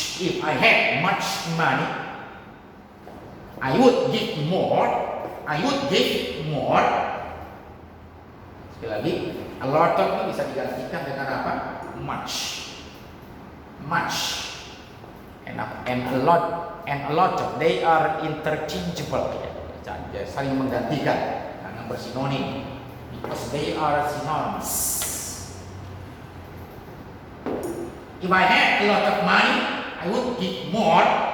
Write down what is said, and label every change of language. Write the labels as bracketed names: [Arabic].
[English] If I had much money, I would give more. I would give more. [Indonesian] Sekali lagi, a lot of ini bisa digantikan dengan apa? [English] Much. Much. And a lot of, they are interchangeable. [Indonesian] Saling menggantikan karena bersinonim. [English] Because they are synonymous. If I had a lot of money, I would give more.